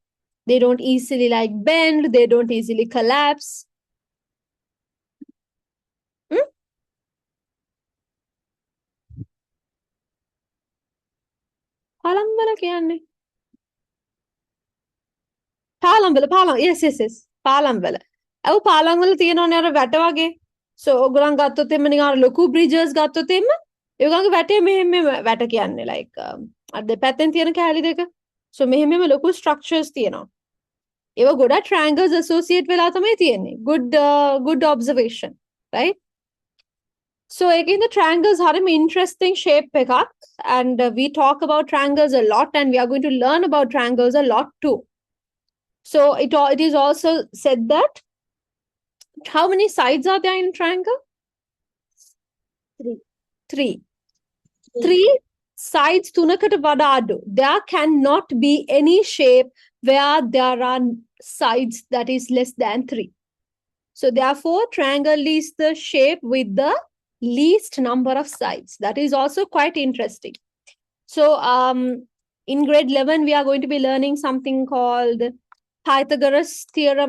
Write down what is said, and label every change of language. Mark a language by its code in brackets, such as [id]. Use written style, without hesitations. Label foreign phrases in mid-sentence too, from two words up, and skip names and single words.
[en] They don't easily like bend, they don't easily collapse. Yes, yes, yes. [si] පාලම්වල. ඇව පාලම්වල තියෙනවනේ අර වැට වගේ. So ඔයගොල්ලන් ගත්තොත් එimhe නිකන් අර ලොකු bridges ගත්තොත් එimhe ඒගොල්ලන්ගේ වැටේ මෙහෙම වැට කියන්නේ like අර දෙපැත්තෙන් තියෙන කෑලි දෙක. So මෙහෙම ලොකු structures තියෙනවා. ඒව ගොඩක් [en] triangles associate [si] වෙලා තමයි තියෙන්නේ. [en] Good observation, right? So again, the triangles are an interesting shape එකක්, and we talk about triangles a lot, and we are going to learn about triangles a lot too. So it is also said that how many sides are there in a triangle? Three. Three sides [si] තුනකට වඩා අඩු. [en] There cannot be any shape where there are sides that is less than 3. So therefore, triangle is the shape with the least number of sides. That is also quite interesting. So in grade 11, we are going to be learning something called Pythagoras theorem.